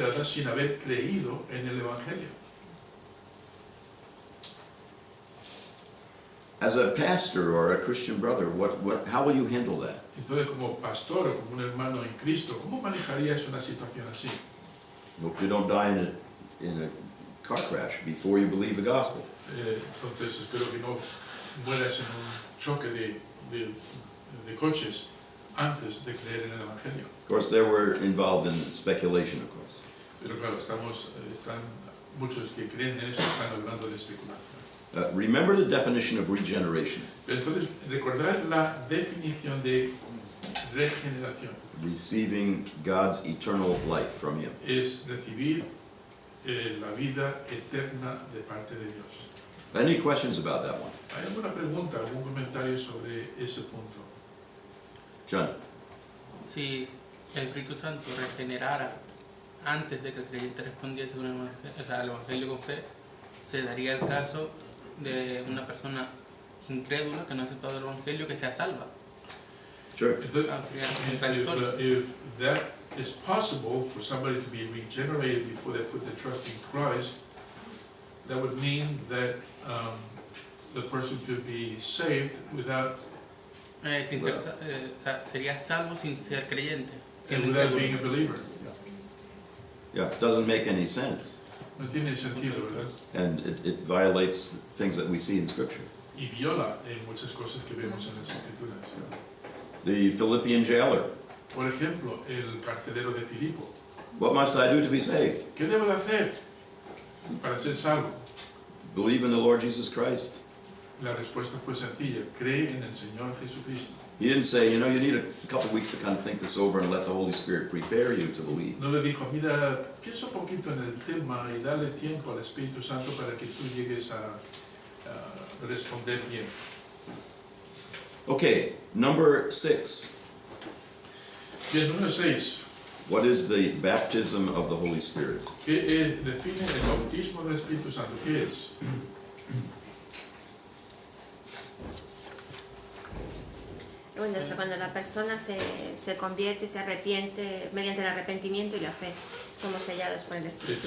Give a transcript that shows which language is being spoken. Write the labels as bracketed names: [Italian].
[Spanish] sin haber creído en el Evangelio. [English] As a pastor or a Christian brother, how will you handle that? [Spanish] Entonces, como pastor o como un hermano en Cristo, ¿cómo manejarías una situación así? [English] Hope you don't die in a car crash before you believe the gospel. [Spanish] Entonces, espero que no mueras en un choque de coches antes de creer en el Evangelio. [English] Of course, they were involved in speculation, of course. [Spanish] Pero claro, están muchos que creen en esto están hablando de especulación. [English] Remember the definition of regeneration. [Spanish] Pero entonces, recordar la definición de regeneración. [English] Receiving God's eternal life from Him. [Spanish] Es recibir la vida eterna de parte de Dios. [English] Any questions about that one? [Spanish] ¿Hay alguna pregunta, algún comentario sobre ese punto? [English] John? [Spanish] Si el Espíritu Santo regenerara antes de que el creyente respondiese al Evangelio con fe, se daría el caso de una persona incrédula que no ha aceptado el Evangelio que sea salva. [English] Sure. [Spanish] Entonces, Sería contradictorio. [English] if that is possible for somebody to be regenerated before they put their trust in Christ, that would mean that the person could be saved without [Spanish] Sería salvo sin ser creyente. [English] and without being a believer. Yeah, it doesn't make any sense. [Spanish] No tiene sentido, ¿verdad? [English] And it violates things that we see in Scripture. [Spanish] Y viola en muchas cosas que vemos en las Escrituras. [English] The Philippian jailer. [Spanish] Por ejemplo, el carcelero de Filipo. [English] What must I do to be saved? [Spanish] ¿Qué debo de hacer para ser salvo? [English] Believe in the Lord Jesus Christ. [Spanish] La respuesta fue sencilla: cree en el Señor Jesucristo. [English] He didn't say, you need a couple weeks to kind of think this over and let the Holy Spirit prepare you to believe. [Spanish] No le dijo, mira, piensa un poquito en el tema y dale tiempo al Espíritu Santo para que tú llegues a responder bien. [English] Okay, number 6. [Spanish] Bien, número 6. [English] What is the baptism of the Holy Spirit? [Spanish] ¿Qué define el bautismo del Espíritu Santo? ¿Qué es? Bueno, es cuando la persona se convierte y se arrepiente mediante el arrepentimiento y la fe. Somos sellados por el Espíritu